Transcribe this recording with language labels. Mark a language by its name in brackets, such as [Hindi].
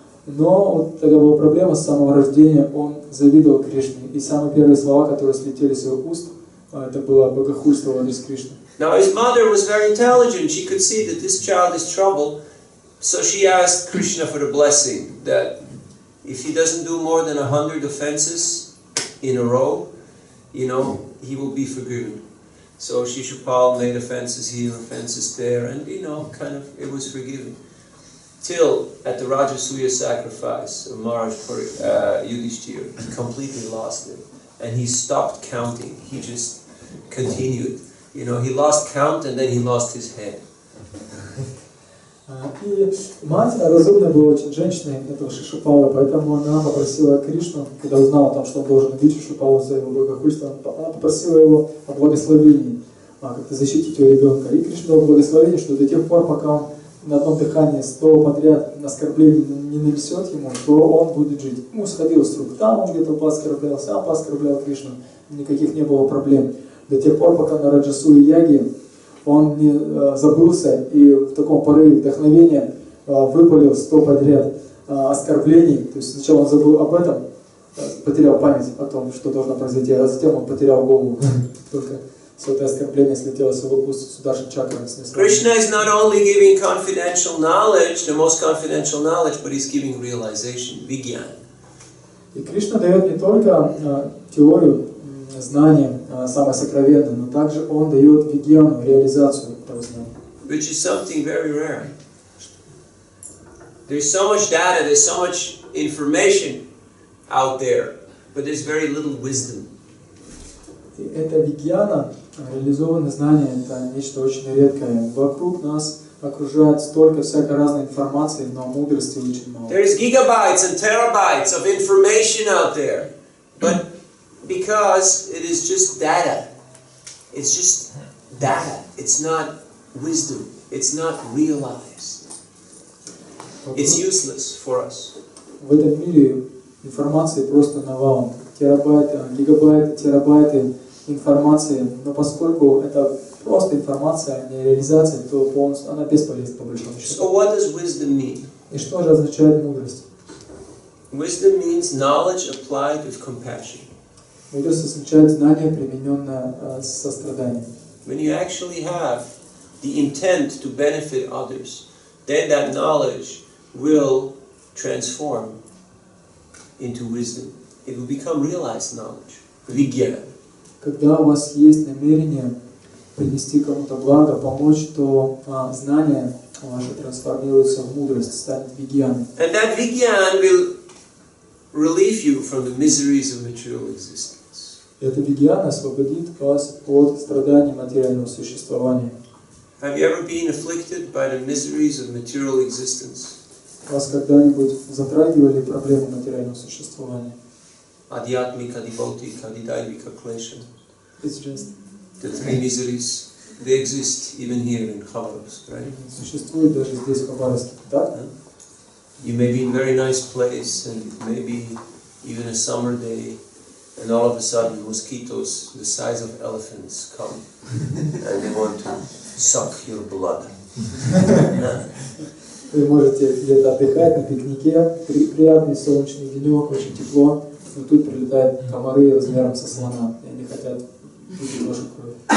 [Russian] Но вот тогда была проблема с самого рождения, он завидовал Кришне, и самые первые слова, которые слетели с его уст, это было богохульство в адрес Кришны. [English] Now his mother was very intelligent. She could see that this child is trouble, so she asked Krishna for the blessing that if he doesn't do more than 100 offenses in a row, he will be forgiven. So Shishupal made offenses here, offenses there, and it was forgiven. Till at the Rajasuya sacrifice of Maharaj Yudhishthira, he completely lost it. And he stopped counting. He just continued. He lost count and then he lost his head. [Russian] И мать разумная была очень женщиной этого Шишупала, поэтому она попросила Кришну, когда узнала, там, что он должен убить Шишупалу за его богохульство, она попросила его о благословении, как-то защитить его ребенка. И Кришна дал благословение, что до тех пор, пока он на одном дыхании 100 подряд оскорблений не нанесет ему, то он будет жить. Ему сходило с рук. Там он где-то пооскорблял, сам пооскорблял Кришну, никаких не было проблем. До тех пор, пока на Раджасуе яге он не забылся и в таком порыве вдохновения выпалил 100 подряд оскорблений. То есть сначала он забыл об этом, потерял память о том, что должно произойти, а затем он потерял голову. Только все это оскорбление слетело с его уст, Сударшин чакра снесло. [English] Krishna is not only giving confidential knowledge, the most confidential knowledge, but he's giving realization, vigyan. [Russian] И Кришна дает не только теорию, знание, самое сокровенное, но также он дает вигьяну, реализацию этого знания. [English] Which is something very rare. There's so much data, there's so much information out there, but there's very little wisdom. [Russian] И эта вигьяна, реализованное знание, это нечто очень редкое. Вокруг нас окружает столько всякой разной информации, но мудрости очень мало. [English] There's gigabytes and terabytes of information out there, but because it is just data, it's just data. It's not wisdom. It's not realized. It's useless for us. [Russian] В этом мире информации просто навалом. Терабайты, гигабайты, терабайты информации. Но поскольку это просто информация, а не реализация, то полностью она бесполезна по большому счету. [English] So what does wisdom mean? [Russian] И что же означает мудрость? [English] Wisdom means knowledge applied with compassion. [Russian] Мудрость означает знание, примененное с состраданием. [English] When you actually have the intent to benefit others, then that knowledge will transform into wisdom. It will become realized knowledge, vigyan. [Russian] Когда у вас есть намерение принести кому-то благо, помочь, то знание ваше трансформируется в мудрость, станет вигьяной. [English] And that vigyan will relieve you from the miseries of material existence. [Russian] Эта вигьяна освободит вас от страданий материального существования. [English] Have you ever been afflicted by the miseries of material existence? [Russian] Вас когда-нибудь затрагивали проблемы материального существования? [Sanskrit] Adhyatmika, Adibhautika, Adidaivika, Klesha. [English] It's just... The three miseries, they exist even here in Khabarovsk, right? [Russian] Существует даже здесь, в Хабаровске, так? [English] You may be in a very nice place, and maybe even a summer day, and all of a sudden mosquitoes the size of elephants come, and they want to suck your blood. [Russian] Вы можете где-то отдыхать на пикнике, приятный солнечный денек, очень тепло, но тут прилетают комары размером со слона, и они хотят выпить вашу кровь.